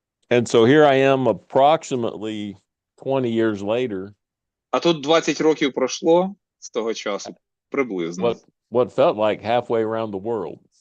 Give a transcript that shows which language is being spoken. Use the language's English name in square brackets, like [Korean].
[English] And so here I am approximately 20 years later, [Ukrainian] А тут 20 років пройшло з того часу, приблизно. [English] what felt like halfway around the world.